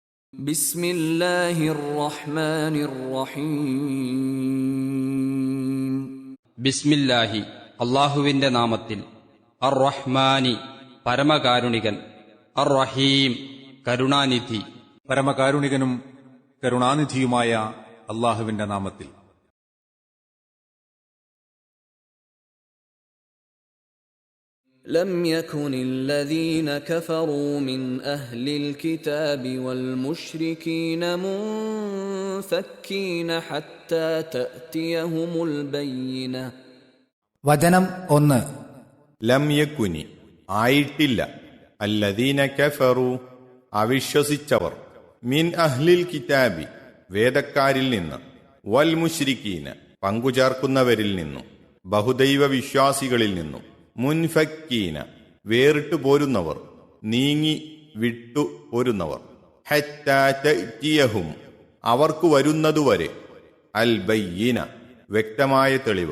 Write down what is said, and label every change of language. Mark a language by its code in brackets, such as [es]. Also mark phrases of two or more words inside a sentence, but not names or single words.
[ar] بسم الله الرحمن الرحيم [ml] ബിസ്മില്ലാഹി അള്ളാഹുവിന്റെ നാമത്തിൽ. അർ റഹ്മാനി പരമകാരുണികൻ, അർ റഹീം കരുണാനിധി. പരമകാരുണികനും കരുണാനിധിയുമായ അള്ളാഹുവിന്റെ നാമത്തിൽ. [ar] لم يكن الذين كفروا من أهل الكتاب والمشركين منفكين حتى تأتيهم البينة. [ml] വചനം 1. [ar] لم يكن [ml] ആയിട്ടില്ല, [ar] الذين كفروا [ml] അവിശ്വസിച്ചവർ, [ar] من أهل الكتاب [ml] വേദക്കാരിൽ നിന്ന്, [ar] والمشركين [ml] പങ്കുചേർക്കുന്നവരിൽ നിന്നു, ബഹുദൈവ വിശ്വാസികളിൽ നിന്നു, മുൻഫക്കീന വേറിട്ടു പോരുന്നവർ, നീങ്ങി വിട്ടു പോരുന്നവർ, [ar] حتى تأتيهم [ml] അവർക്കു വരുന്നതുവരെ, അൽ ബയ്യിന വ്യക്തമായ തെളിവ്.